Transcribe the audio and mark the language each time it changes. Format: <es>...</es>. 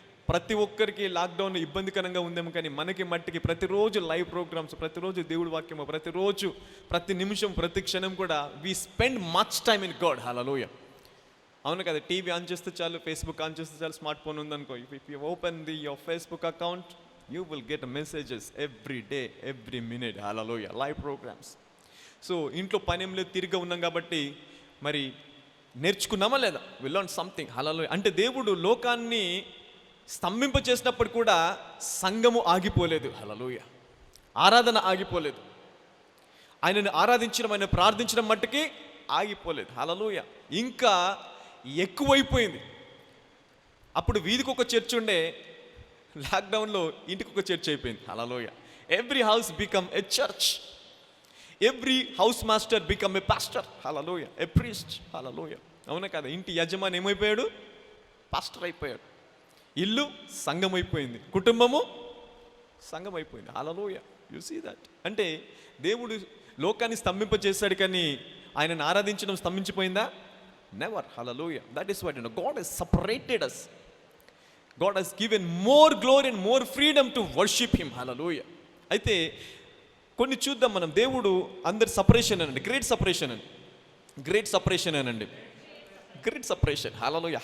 <te>ప్రతి ఒక్కరికి లాక్డౌన్ ఇబ్బందికరంగా ఉందేమో కానీ మనకి మట్టికి ప్రతిరోజు లైవ్ ప్రోగ్రామ్స్, ప్రతిరోజు దేవుడి వాక్యము, ప్రతిరోజు ప్రతి నిమిషం ప్రతి క్షణం కూడా</te> <en>We spend much time in God.</en> <te>హల్లెలూయా. అవును కదా? టీవీ ఆన్ చేస్తే చాలు, ఫేస్బుక్ ఆన్ చేస్తే చాలు, స్మార్ట్ ఫోన్ ఉందనుకో,</te> <en>If you open your Facebook account You will get messages every day, every minute. Hallelujah. Live programs.</en> <te>So ఇంట్లో పనేం లేదు, తిరిగి ఉన్నాం కాబట్టి మరి నేర్చుకున్నామా లేదా?</te> <en>We learn something.</en> <te>హల్లెలూయా. అంటే దేవుడు లోకాన్ని స్తంభింప చేసినప్పుడు కూడా సంఘము ఆగిపోలేదు. హల్లెలూయా. ఆరాధన ఆగిపోలేదు. ఆయనను ఆరాధించడం, ఆయన ప్రార్థించడం మట్టుకి ఆగిపోలేదు. హల్లెలూయా. ఇంకా ఎక్కువైపోయింది. అప్పుడు వీధికి ఒక చర్చ్ ఉండే, లాక్డౌన్లో ఇంటికి ఒక చర్చ్ అయిపోయింది.</te> <en>Hallelujah. Every house become a church. Every house master become a pastor. Hallelujah. A priest. Hallelujah.</en> <te>అవునా కదా? ఇంటి యజమాని ఏమైపోయాడు? పాస్టర్ అయిపోయాడు. ఇల్లు సంఘం అయిపోయింది, కుటుంబము సంఘం అయిపోయింది. హల్లెలూయా.</te> <en>You see that.</en> <te>అంటే దేవుడు లోకాన్ని స్తంభింప చేశాడు, కానీ ఆయనను ఆరాధించడం స్తంభించిపోయిందా? Never. Hallelujah.</te> <en>That is what God has separated us. God has given more glory and more freedom to worship him.</en> <te>Hallelujah. అయితే కొన్ని చూద్దాం మనం. దేవుడు అందరి సపరేషన్ అనండి, గ్రేట్ సపరేషన్ అని, గ్రేట్ సపరేషన్ అనండి, గ్రేట్ సపరేషన్. హల్లెలూయా.</te>